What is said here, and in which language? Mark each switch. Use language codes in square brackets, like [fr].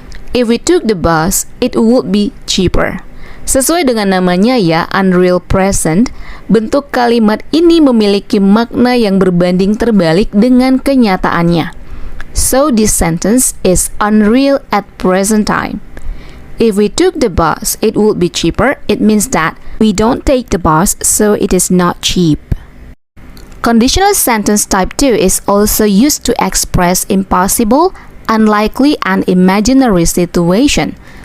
[en] If we took the bus, it would be cheaper. [id] Sesuai dengan namanya ya, [en] unreal present, [id] bentuk kalimat ini memiliki makna yang berbanding terbalik dengan kenyataannya. [en] So this sentence is unreal at present time. If we took the bus, it would be cheaper. It means that we don't take the bus, so it is not cheap. Conditional sentence type 2 is also used to express impossible, unlikely, and imaginary situation.